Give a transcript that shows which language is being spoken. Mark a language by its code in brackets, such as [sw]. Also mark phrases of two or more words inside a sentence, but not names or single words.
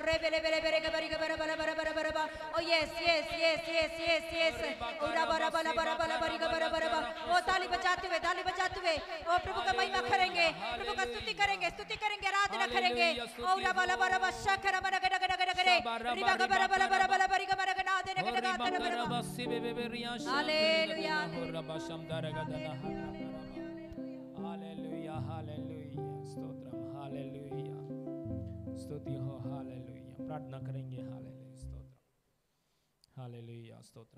[en] bele bele bele gabari gabara bala bara bara bara ba. Oh yes yes yes yes yes yes. Ura bara bala bara bala bari gabara bara ba. [hi] ओ ताली बजाते हुए ओ प्रभु का महिमा करेंगे, प्रभु का स्तुति करेंगे, आराधना करेंगे। ओ रा बला बला बशा खरा बरा गडा गडा गडा करे रिबा का बरा बला बला बला बरी का बरा गडा दे गडा गडा बरा। हालेलुया हालेलुया हालेलुया स्तोत्रम हालेलुया स्तुति हो हालेलुया प्रार्थना करेंगे हालेलुया स्तोत्रम हालेलुया स्तोत्रम।